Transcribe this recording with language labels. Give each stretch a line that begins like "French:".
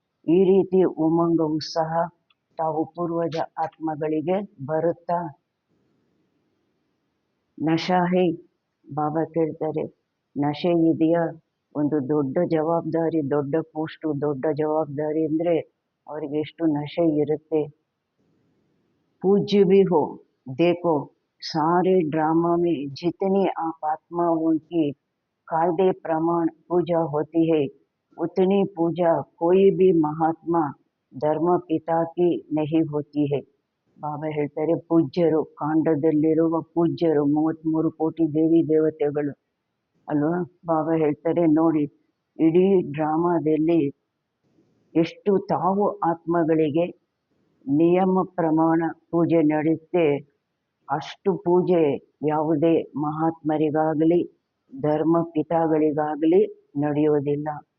Kannada: ಈ ರೀತಿ ಉಮಂಗ ಉತ್ಸಾಹ ತಾವು ಪೂರ್ವಜ ಆತ್ಮಗಳಿಗೆ ಬರುತ್ತಾ.
Hindi: ನಶಾ ಹೈ,
Kannada: ಬಾಬಾ ಕೇಳ್ತಾರೆ ನಶೆ ಇದೆಯಾ? ಒಂದು ದೊಡ್ಡ ಜವಾಬ್ದಾರಿ, ದೊಡ್ಡ ಪೋಸ್ಟು, ದೊಡ್ಡ ಜವಾಬ್ದಾರಿ ಅಂದರೆ ಅವರಿಗೆ ಎಷ್ಟು ನಶೆ ಇರುತ್ತೆ.
Hindi: पूज्य भी हो, देखो सारे ड्रामा में जितनी आप आत्माओं की कायदे प्रमाण पूजा होती है उतनी पूजा कोई भी महात्मा धर्म पिता की नहीं होती है.
Kannada: ಬಾಬಾ ಹೇಳ್ತಾರೆ, ಪೂಜ್ಯರು, ಕಾಂಡದಲ್ಲಿರುವ ಪೂಜ್ಯರು 33 ಕೋಟಿ ದೇವಿ ದೇವತೆಗಳು ಅಲ್ವಾ. ಬಾಬಾ ಹೇಳ್ತಾರೆ ನೋಡಿ, ಇಡೀ ಡ್ರಾಮಾದಲ್ಲಿ ಎಷ್ಟು ತಾವು ಆತ್ಮಗಳಿಗೆ ನಿಯಮ ಪ್ರಮಾಣ ಪೂಜೆ ನಡೆಯುತ್ತೆ, ಅಷ್ಟು ಪೂಜೆ ಯಾವುದೇ ಮಹಾತ್ಮರಿಗಾಗಲಿ ಧರ್ಮ ಪಿತಾಗಳಿಗಾಗಲಿ ನಡೆಯೋದಿಲ್ಲ.